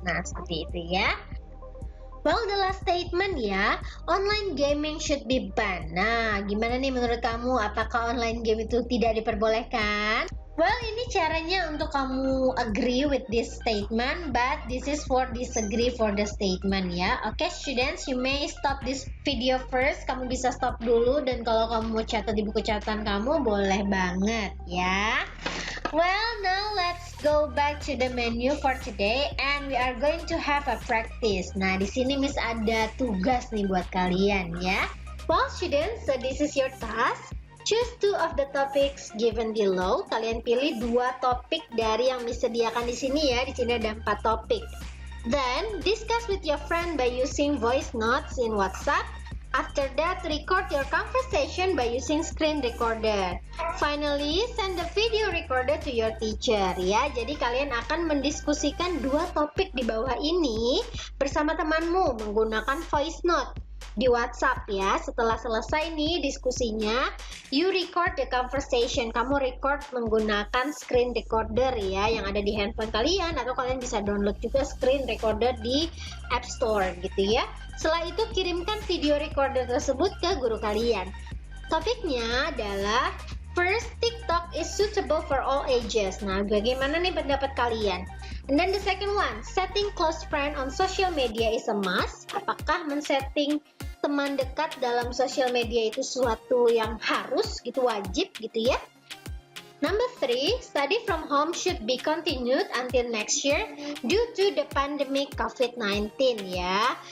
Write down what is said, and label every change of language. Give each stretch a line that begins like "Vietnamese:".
Indonesian: Nah, seperti itu ya.
English: Well, the last statement
Indonesian: ya,
English: online gaming should be banned.
Indonesian: Nah, gimana nih menurut kamu? Apakah online game itu tidak diperbolehkan?
English: Well,
Indonesian: ini caranya untuk kamu
English: agree with this statement, but this is for disagree for the statement ya. Oke, students, you may stop this video first.
Indonesian: Kamu bisa stop dulu, dan kalau kamu mau catat di buku catatan kamu, boleh banget ya.
English: Well, now let's go back to the menu for today, and we are going to have a practice.
Indonesian: Nah, di sini Miss ada tugas nih buat kalian ya.
English: Well, students, so this is your task. Choose two of the topics given below.
Indonesian: Kalian pilih 2 topik dari yang disediakan di sini ya. Di sini ada 4 topik.
English: Then, discuss with your friend by using voice notes in WhatsApp. After that, record your conversation by using screen recorder. Finally, send the video recorder to your teacher ya.
Indonesian: Jadi kalian akan mendiskusikan 2 topik di bawah ini bersama temanmu menggunakan voice note di WhatsApp ya. Setelah selesai nih diskusinya,
English: you record the conversation.
Indonesian: Kamu record menggunakan screen recorder ya, yang ada di handphone kalian, atau kalian bisa download juga screen recorder di App Store gitu ya. Setelah itu kirimkan video recorder tersebut ke guru kalian. Topiknya adalah
English: first, TikTok is suitable for all ages.
Indonesian: Nah, bagaimana nih pendapat kalian?
English: And then the second one, setting close friend on social media is a must.
Indonesian: Apakah men-setting teman dekat dalam sosial media itu sesuatu yang harus gitu, wajib gitu ya?
English: Number 3, study from home should be continued until next year due to the pandemic COVID-19 ya.